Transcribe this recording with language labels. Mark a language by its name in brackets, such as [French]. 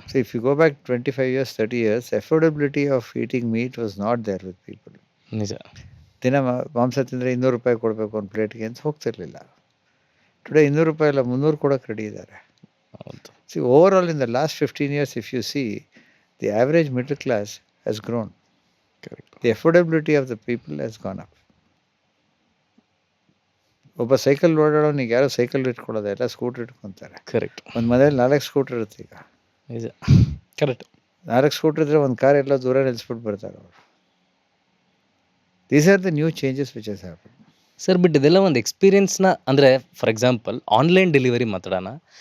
[English] So if you go back 25 years, 30 years, affordability of eating meat was not there with people. [Kannada] ನಿಜ. ದಿನ ಮಾಂಸ ತಿಂದರೆ 200 ರೂಪಾಯಿ ಕೊಡಬೇಕು ಒಂದು ಪ್ಲೇಟ್ಗೆ ಅಂತ ಹೋಗ್ತಿರ್ಲಿಲ್ಲ. ಟುಡೇ 200 ರೂಪಾಯಿ ಅಲ್ಲ, 300 ಕೊಡೋಕೆ ರೆಡಿ ಇದ್ದಾರೆ. ಹೌದು. [English] See overall in the last 15 years, if you see, the average middle class has grown. Correct. The affordability of the people has gone up. [Kannada] ಒಬ್ಬ ಸೈಕಲ್ ಓಡಾಡೋನಿಗೆ ಯಾರೋ ಸೈಕಲ್ ಇಟ್ಕೊಳ್ಳೋದೆ, ಎಲ್ಲ ಸ್ಕೂಟರ್ ಇಟ್ಕೊತಾರೆ. ಕರೆಕ್ಟ್. ಒಂದು ಮನೇಲಿ 4 ಸ್ಕೂಟರ್ ಇರುತ್ತೆ ಈಗ. ನಿಜ. ಕರೆಕ್ಟ್. 4 ಸ್ಕೂಟರ್ ಇದ್ರೆ ಒಂದು ಕಾರ್ ಎಲ್ಲ ದೂರ ನಿಲ್ಲಿಸ್ಬಿಟ್ಟು ಬರ್ತಾರೆ ಅವರು. [English] These are the new changes which has happen. [Kannada] Sir, but ಇದೆಲ್ಲ ಒಂದು ಎಕ್ಸ್ಪೀರಿಯನ್ಸ್ನ, ಅಂದರೆ [English] for example [Kannada] ಆನ್ಲೈನ್ ಡೆಲಿವರಿ ಮಾತಾಡೋಣ.